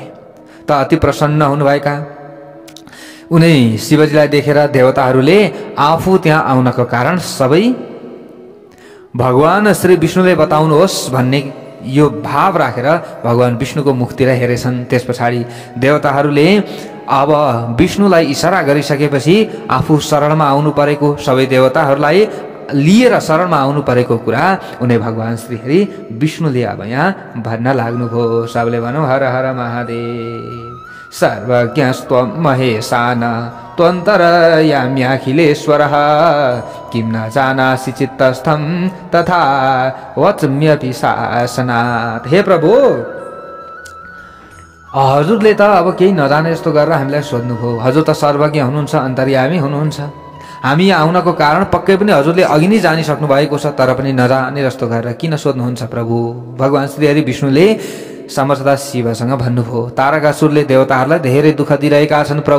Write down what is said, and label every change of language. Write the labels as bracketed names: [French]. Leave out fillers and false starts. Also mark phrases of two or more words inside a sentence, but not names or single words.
[Nepali] त अति प्रसन्न हुनुभएका उनी शिवजीलाई देखेर देवताहरूले आफू त्यहाँ आउनको कारण सबै भगवान श्री विष्णुले बताउनुहोस् भन्ने यो भाव राखेर भगवान विष्णुको मुखतिर हेरेछन्। त्यस पछाडि देवताहरूले अब विष्णुलाई इशारा गरिसकेपछि आफू शरणमा आउनु परेको, सबै देवताहरूलाई लिएर शरणमा आउनु परेको कुरा उनी भगवान श्री हरि विष्णुले अब यहाँ भन्न लाग्नुभयो। सबले भनौँ हर हर महादेव। [Sanskrit] सर्वज्ञस्त्वं महेशान त्वन्तर्याम्यखिलेश्वरः किं न जानासि चित्तस्थं तथा वच्म्यपि शासनात्। [Nepali] हे प्रभु, हजुरले त अब केही नजाने जस्तो गरेर हामीलाई सोध्नुभयो। हजुर त सर्वज्ञ हुनुहुन्छ, अन्तर्यामी हुनुहुन्छ। हामी आउनको कारण पक्कै पनि हजुरले अघि नै जानिसक्नु भएको छ, तर पनि नजाने जस्तो गरेर किन सोध्नुहुन्छ प्रभु? भगवान श्री हरि विष्णुले समर्थदा शिवसँग भन्नुभयो, तारकासुरले देवताहरूलाई धेरै दुःख दिइरहेका छन् प्रभु।